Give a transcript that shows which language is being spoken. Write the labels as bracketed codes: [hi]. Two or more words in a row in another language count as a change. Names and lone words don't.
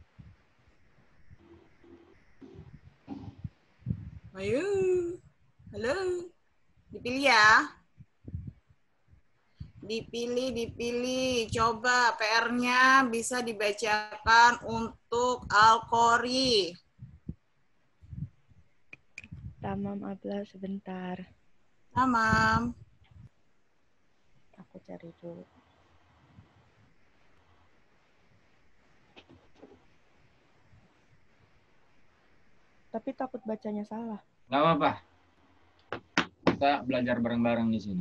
[id] Ayo, halo, dipilih ya. Dipilih. Coba PR-nya bisa dibacakan untuk Alkori. [tr] Tamam, Abla, sebentar. [id] Tamam. Aku cari dulu. Tapi takut bacanya salah. Nggak apa-apa. Kita belajar bareng-bareng di sini.